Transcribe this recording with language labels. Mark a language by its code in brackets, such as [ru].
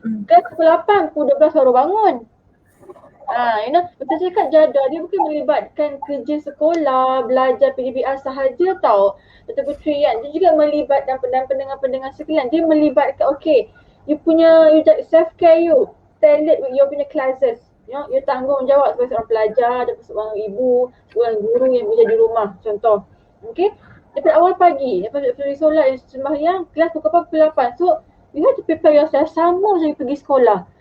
[ms] Kelas pukul 8, pukul 12 baru bangun. Betul cakap jadual dia bukan melibatkan kerja sekolah, belajar PDPR sahaja tau. Betul Putri kan. Dia juga melibatkan pendengar-pendengar sekalian. Dia melibatkan you self-care you. [en] Tailored with your punya classes. [ms] You tanggungjawab sebagai seorang pelajar, seorang ibu, seorang guru yang bekerja di rumah contoh. Okay. Daripada awal pagi, daripada solat, sembahyang, kelas pukul 8. [en] So, you have to prepare yourself [ms] sama macam you pergi sekolah.